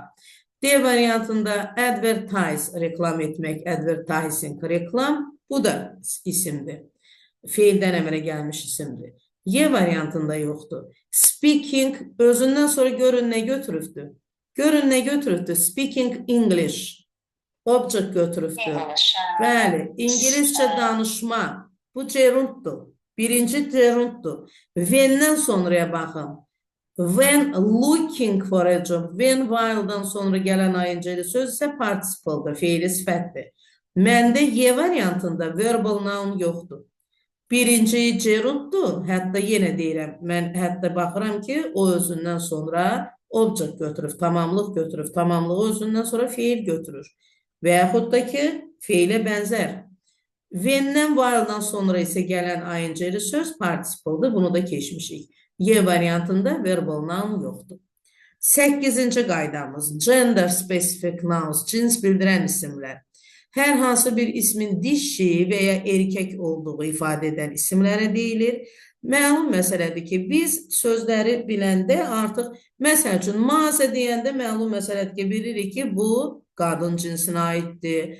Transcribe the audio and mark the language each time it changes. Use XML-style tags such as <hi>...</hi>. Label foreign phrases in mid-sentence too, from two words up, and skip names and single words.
<az>D variantında advertise, reklam etmək, advertising, reklam, bu da isimdir. Feildən əmələ gəlmiş isimdir. Y variantında yoxdur. Speaking, özündən sonra görün nə götürübdür? Görün nə götürübdür?</az> <en>Speaking English,</en> <az>object götürübdür. Bəli, İngiliscə danışma, bu gerunddur. Birinci gerunddur. When'dən sonraya baxın.</az> <en>When looking for a job,</en> <az>when while'dan sonra gələn ayıncı söz isə participle'dır, feili sifətdir. Məndə Y variantında</az> <en>verbal noun</en> <az>yoxdur. Birinci gerunddur, hətta yenə deyirəm, mən hətta baxıram ki, o özündən sonra object götürür, tamamlıq götürür, tamamlığı özündən sonra feil götürür. Və yaxud da ki, feilə bənzər. When'dən while'dan sonra isə gələn ayıncı söz participle'dır, bunu da keçmişik. Y variantında</az> <en>verbal noun</en> <az>yoxdur. 8-ci qaydamız,</az> <en>gender specific nouns,</en> <az>cins bildirən isimlər. Hər hansı bir ismin dişi və ya erkək olduğu ifadə edən isimlərə deyilir. Məlum məsələdir ki, biz sözləri biləndə artıq, məsəl üçün, mazə deyəndə məlum məsələdir ki, bilirik ki, bu qadın cinsinə aiddir.</az>